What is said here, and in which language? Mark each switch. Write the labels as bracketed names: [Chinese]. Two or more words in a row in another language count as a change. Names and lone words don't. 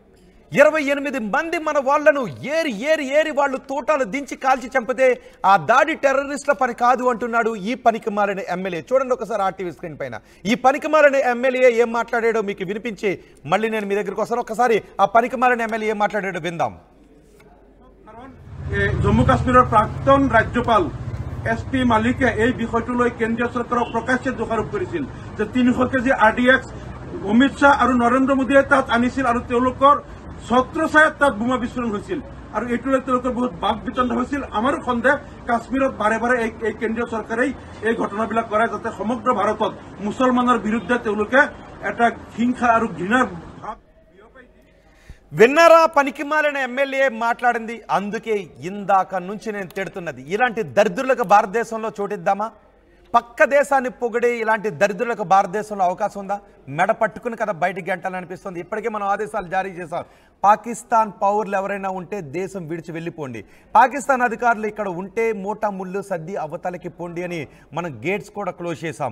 [Telugu] 28 మంది మన వాళ్లను ఏరి వాళ్ళు తోటాలు దించి కాల్చి చంపితే ఆ దాడి టెర్రరిస్టుల పని కాదు అంటున్నాడు ఈ పనికి మారిన ఎమ్మెల్యే. చూడండి ఒకసారి ఆర్టీవీ స్క్రీన్ పైన ఈ పనికి మారిన ఎమ్మెల్యే ఏం మాట్లాడాడో మీకు వినిపించి మళ్ళీ నేను మీ దగ్గరికి వస్తాను. ఒకసారి ఆ పనికి మారిన ఎమ్మెల్యే ఏం మాట్లాడాడో విందాం. [Assamese] জম্মু কাশ্মীৰৰ প্ৰাক্তন ৰাজ্যপাল SP মালিকে এই বিষয়টোলৈ কেন্দ্ৰীয় চৰকাৰক প্ৰকাশ্যে দোষাৰোপ কৰিছিল যে 300 কেজি RDX অমিত শ্বাহ আৰু নৰেন্দ্ৰ মোদীয়ে তাত আনিছিল আৰু তেওঁলোকৰ ছত্ৰছায়াত তাত বোমা বিস্ফোৰণ হৈছিল আৰু এইটোলৈ তেওঁলোকৰ বহুত বাক বিতণ্ড হৈছিল। আমাৰো সন্দেহ কাশ্মীৰত বাৰে বাৰে এই কেন্দ্ৰীয় চৰকাৰেই এই ঘটনাবিলাক কৰে যাতে সমগ্ৰ ভাৰতত মুছলমানৰ বিৰুদ্ধে তেওঁলোকে এটা হিংসা আৰু ঘৃণাৰ ভাৱ। [Telugu] విన్నారా పనికి మాలిన ఎమ్మెల్యే మాట్లాడింది? అందుకే ఇందాక నుంచి నేను తిడుతున్నది, ఇలాంటి దరిద్రులకు భారతదేశంలో చోటిద్దామా? పక్క దేశాన్ని పొగిడే ఇలాంటి దరిద్రులకు భారతదేశంలో అవకాశం ఉందా? మెడ పట్టుకుని కదా బయటికి గంటాలని అనిపిస్తుంది. ఇప్పటికే మనం ఆదేశాలు జారీ చేశాం, పాకిస్తాన్ పౌరులు ఎవరైనా ఉంటే దేశం విడిచి వెళ్ళిపోండి, పాకిస్తాన్ అధికారులు ఇక్కడ ఉంటే మూటా ముళ్ళు సర్ది అవతలకి పోండి అని మనం గేట్స్ కూడా క్లోజ్ చేశాం.